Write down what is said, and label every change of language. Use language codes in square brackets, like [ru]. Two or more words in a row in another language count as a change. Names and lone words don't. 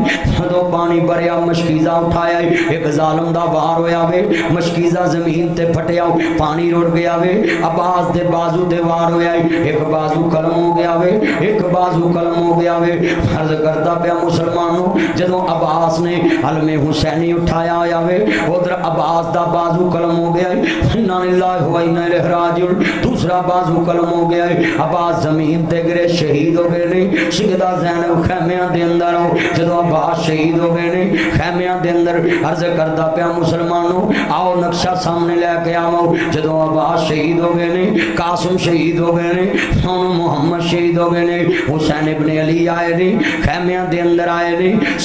[pa] جدوں پانی بھریا مشکیزہ اٹھایا، اک ظالم دا وار ہویا وے، مشکیزہ زمین تے پھٹیا، پانی رڑ گیا وے. عباس دے بازو تے وار ہویا، اک بازو قلم ہو گیا وے، اک بازو قلم ہو گیا وے. عرض کردا پیا مسلمانو، جدوں عباس نے علم حسینی اٹھایا ہویا وے، ادھر عباس دا بازو قلم ہو گیا, [ar] إنا لله وإنا إليه راجعون. [pa] دوسرا بازو قلم ہو گیا، عباس زمین تے گرے، شہید ہو گئے نے. سیدہ زینب خیمیاں دے اندر آؤ، جدوں عباس شہید ہو گئے نے خیمیاں دے اندر. عرض کردا پیا مسلمانو، آؤ نقشہ سامنے لے کے آؤ. جدوں عباس شہید ہو گئے نے، قاسم شہید ہو گئے نے، ہݨ محمد شہید ہو گئے نے، حسین ابن علی آئے نے، خیمیاں دے اندر آئے نے.